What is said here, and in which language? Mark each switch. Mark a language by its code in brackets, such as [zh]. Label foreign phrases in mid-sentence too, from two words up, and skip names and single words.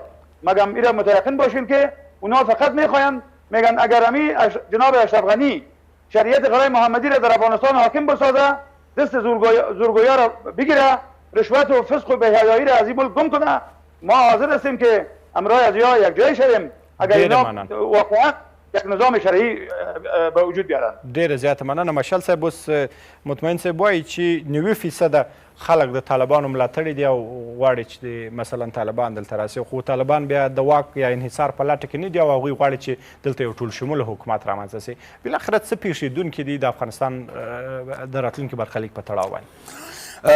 [fa] مگم ایره متیقن باشین که اونا فقط میخواین، میگن اگر امی جناب اشرف غنی شریعت غرای محمدی را در افغانستان حاکم بسازه، دست زورگویا را بگیره، رشوت و فسق و بی‌حیایی را از این ملک گم کنه، ما حاضر هستیم که امرای از یک جای شویم اگر اینا واقعا یک نظام شرعي به وجود بیارن. [ps] ډیره زیاته مننه. مشال صاحب، اوس مطمئن صاحب وایي چې 90% خلک د طالبانو ملاتړي دي او غواړي چې مثلا طالبان دلته راسي، خو طالبان بیا د واک یا انحصار په لټه کې نه دي او هغوی غواړي چې دلته یو ټول شموله حکومت رامنځته سي. بالاخره څه پېښېدونکي دي د افغانستان د راتلونکي برخلیک په تړاو باندې؟